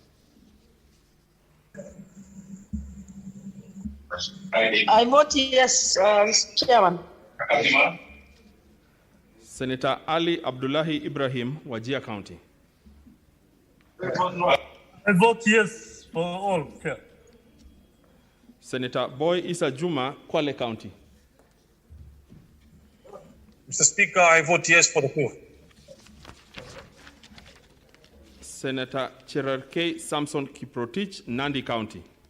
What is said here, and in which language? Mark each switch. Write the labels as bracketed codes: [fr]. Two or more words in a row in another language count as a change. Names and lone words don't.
[en] I vote yes, Mr. Chairman. Senator Ali Abdullahi Ibrahim, Wajir County. I vote yes for all. Yeah. Senator Boy Isa Juma, Kwale County. Mr. Speaker, I vote yes for the two. Senator Cherarkei Samson Kiprotich, Nandi County.